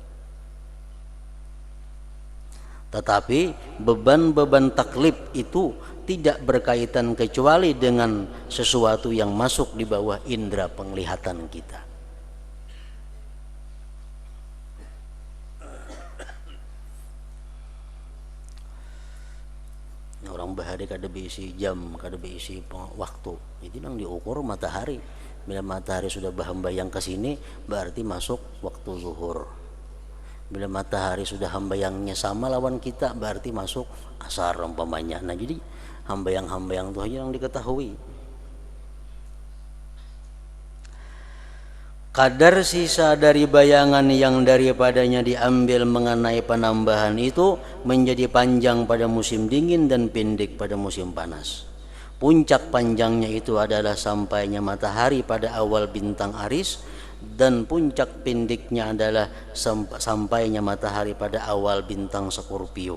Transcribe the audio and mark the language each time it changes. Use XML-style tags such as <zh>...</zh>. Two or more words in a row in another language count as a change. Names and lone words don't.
<id>Tetapi beban-beban taklif itu tidak berkaitan kecuali dengan sesuatu yang masuk di bawah indera penglihatan kita.</id> <bjn>Orang bahari kada berisi jam, kada berisi waktu. Itu nang diukur matahari. Bila matahari sudah bahambayang ke sini, berarti masuk waktu zuhur. Bila matahari sudah hambayangnya sama lawan kita, berarti masuk asar umpamanya. Nah, jadi hambayang-hambayang itu hanya yang diketahui.</bjn> <id>Kadar sisa dari bayangan yang daripadanya diambil mengenai penambahan itu menjadi panjang pada musim dingin dan pendek pada musim panas. Puncak panjangnya itu adalah sampainya matahari pada awal bintang Aris, dan puncak pendeknya adalah sampainya matahari pada awal bintang Scorpio.</id>